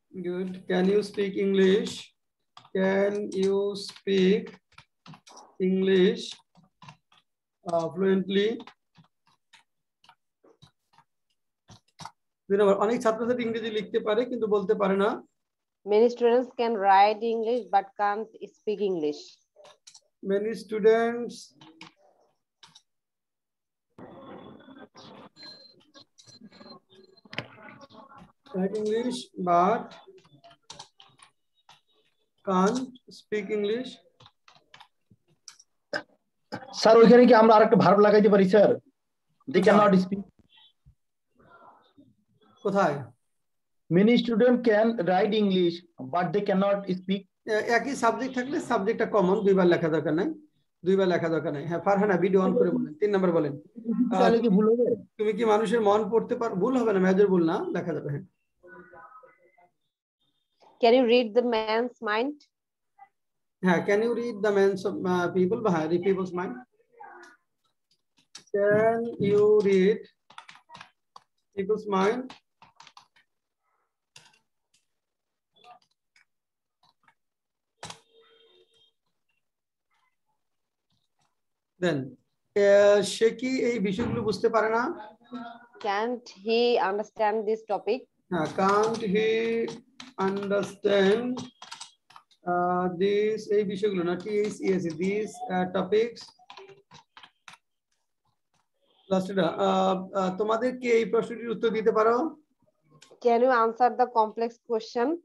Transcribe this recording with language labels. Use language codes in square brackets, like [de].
[en] Good. Can you speak English? Can you speak English fluently? [bn] 2 নম্বর, অনেক ছাত্রছাত্রী ইংরেজি লিখতে পারে কিন্তু বলতে পারে না। [en] Many students can write English but can't speak English. Many students write English but can't speak English. [bn] Sir ওইখানে কি আমরা আরেকটা ভার্ব লাগাইতে পারি স্যার? [en] They cannot speak. [bn] কোথায়? [en] Many students can write English but they cannot speak. [bn] একই subject থাকলে সাবজেক্টটা কমন, দুইবার লেখা দরকার নাই, দুইবার লেখা দরকার নাই। হ্যাঁ ফারহানা ভিডিও অন করে বলেন। 3 নাম্বার বলেন। তাহলে কি ভুল হবে? তুমি কি মানুষের মন পড়তে পারো? ভুল হবে না, মেজর ভুল না, লেখা যাবে। হ্যাঁ [en] Can you read the man's mind? হ্যাঁ, can you read the minds of people? বা হ্যাঁ, read people's mind. Can you read people's mind? [bn] দেন সে কি এই বিষয়গুলো বুঝতে পারে না? [en] Can't he understand this topic? হ্যাঁ, can't he understand this, [bn] এই বিষয়গুলো না, [en] THES, these topics। [bn] লাস্টটা তোমাদের কি এই প্রশ্নটির উত্তর দিতে পারো? [en] Can you answer the complex question?